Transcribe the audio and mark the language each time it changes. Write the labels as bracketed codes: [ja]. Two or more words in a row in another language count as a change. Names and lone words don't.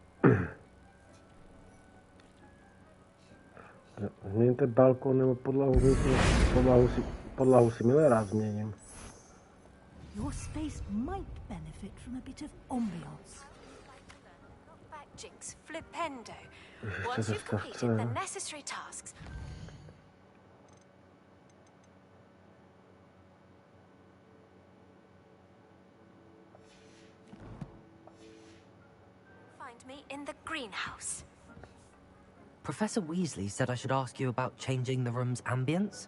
[cs] Změňte balkon nebo podlahu, podlahu si milé rád změním. [en] Your space might benefit from a bit of ambiance. Back jinx, flipendo. [cs] Ještě [en] Once [cs] se [en] you've [cs] vstav, [en] completed [cs] co je? [en] the necessary tasks, find me in the greenhouse. Professor Weasley said I should ask you about changing the room's ambience?